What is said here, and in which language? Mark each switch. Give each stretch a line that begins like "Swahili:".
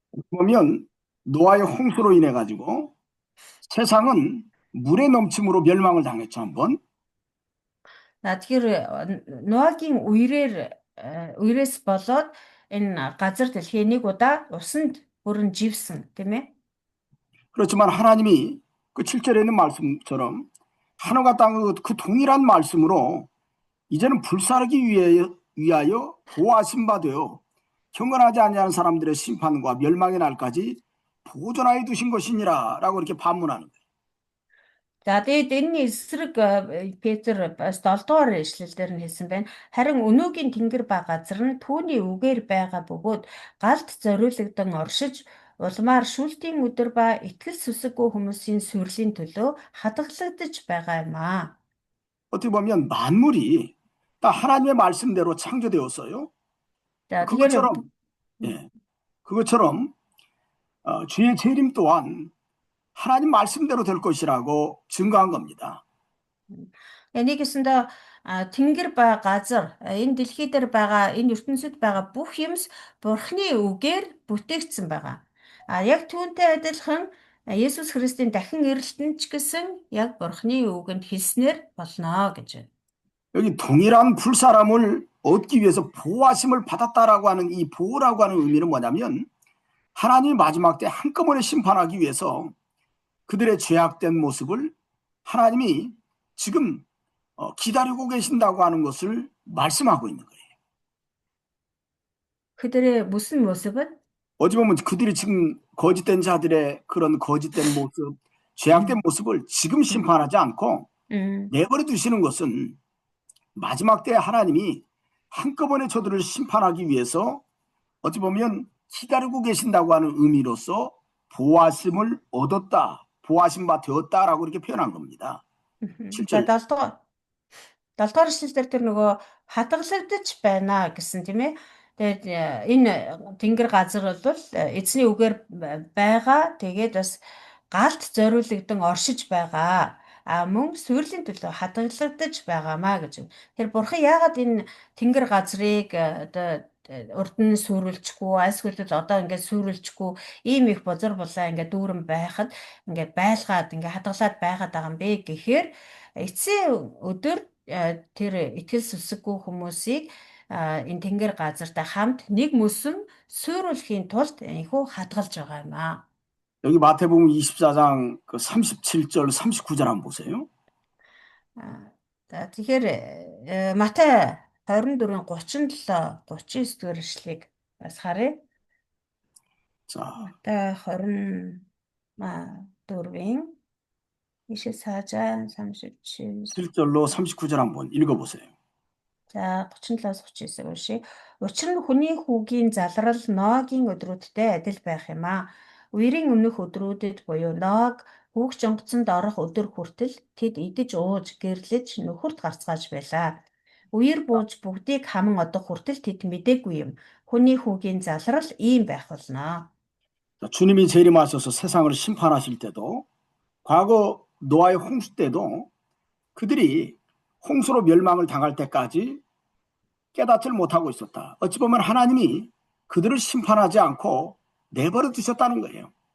Korean: 보면 노아의 홍수로 인해 가지고 세상은 물의 넘침으로 멸망을 당했죠, 한번.
Mongolian: Тэгэхээр Ноагийн үерээс болоод энэ газар дэлхий нэг удаа усанд бүрэн живсэн, тийм ээ?
Korean: 그렇지만 하나님이 그 7절에 있는 말씀처럼 하늘과 땅의 그 동일한 말씀으로 이제는 불사르기 위하여 보호하신 바 되어 경건하지 아니하는 사람들의 심판과 멸망의 날까지 보존하여 두신 것이니라 라고 이렇게 반문하는 거예요.
Mongolian: За тэгээд энэ эсрэг Петр бас 7 дугаар ишлэлээр нь хэлсэн байна. Харин өнөөгийн тэнгэр ба газар нь түүний үгээр байгаа бөгөөд галт зориулагдсан оршиж улмаар шүүлтийн өдөр ба итгэл сүсэггүй хүмүүсийн сүрлийн төлөө хадгалагдаж байгаа юм аа.
Korean: 어떻게 보면 만물이 다 하나님의 말씀대로 창조되었어요.
Mongolian: За
Korean: 그것처럼
Mongolian: тэгэхээр
Korean: 그것처럼 주의 재림 또한 하나님 말씀대로 될 것이라고 증거한 겁니다.
Mongolian: нэг гэсэндээ тэнгэр ба газар энэ дэлхий дээр байгаа энэ ертөнцид байгаа бүх юмс Бурхны үгээр бүтээгдсэн байгаа. Яг түүнтэй адилхан Есүс Христийн дахин ирэлтэн ч гэсэн яг Бурхны үгэнд хэлснээр болно гэж байна.
Korean: 여기 동일한 불사람을 얻기 위해서 보호하심을 받았다라고 하는 이 보호라고 하는 의미는 뭐냐면 하나님이 마지막 때 한꺼번에 심판하기 위해서 그들의 죄악된 모습을 하나님이 지금 기다리고 계신다고 하는 것을 말씀하고 있는 거예요. 그들의 무슨 모습은? 어찌 보면 그들이 지금 거짓된 자들의 그런 거짓된 모습, 죄악된 모습을 지금 심판하지 않고 내버려 두시는 것은 마지막 때 하나님이 한꺼번에 저들을 심판하기 위해서 어찌 보면 기다리고 계신다고 하는 의미로서 보호하심을 얻었다. 보호하신 바 되었다라고 이렇게 표현한 겁니다. 실제
Mongolian: 7 дугаар эшлэлээр тэр нөгөө хадгалагдаж байна гэсэн тийм ээ. Тэгээд энэ тэнгэр газар бол эзний үгээр байгаа. Тэгээд бас галт зориулагдсан оршиж байгаа. Мөн сүрлийн төлөө хадгалагдаж байгаамаа гэж. Тэр бурхан яагаад энэ тэнгэр газрыг одоо урд нь сүрүүлчихгүй, айлсгуулд одоо ингээд сүрүүлчихгүй, ийм их бозор булаа ингээд дүүрэн байхад ингээд байлгаад ингээд хадгалаад байгаад байгаа юм бэ гэхээр эцсийн өдөр тэр итгэл сүсэггүй хүмүүсийг энэ тэнгэр газартай хамт нэг мөсөн сүрүүлэхийн тулд энэхүү хадгалж байгаа юм аа.
Korean: 여기 마태복음 24장 그 37절 39절 한번 보세요.
Mongolian: За тэгэхээр Матай 24-ийн 37 39 дэх эшлэгийг бас харъя.
Korean: 자,
Mongolian: Матай 24-ийн
Korean: 이십 4장
Mongolian: 37
Korean: 7절로 39절 한번 읽어보세요.
Mongolian: За 37-аас 39 уншия. Учир нь хүний хүүгийн залрал Ноагийн өдрүүдтэй адил байх юм аа. Үерийн өмнөх өдрүүдэд буюу Ноаг хүүгч онгоцонд орох өдөр хүртэл тэд идэж ууж гэрлэж нөхөрт гарцгааж байлаа. үер бууж бүгдийг хаман одох хүртэл тэд мэдээгүй юм. Хүний хүүгийн залрал ийм байх болно.
Korean: 주님이 재림하셔서 세상을 심판하실 때도 과거 노아의 홍수 때도 그들이 홍수로 멸망을 당할 때까지 깨닫지를 못하고 있었다. 어찌 보면 하나님이 그들을 심판하지 않고 내버려 두셨다는 거예요.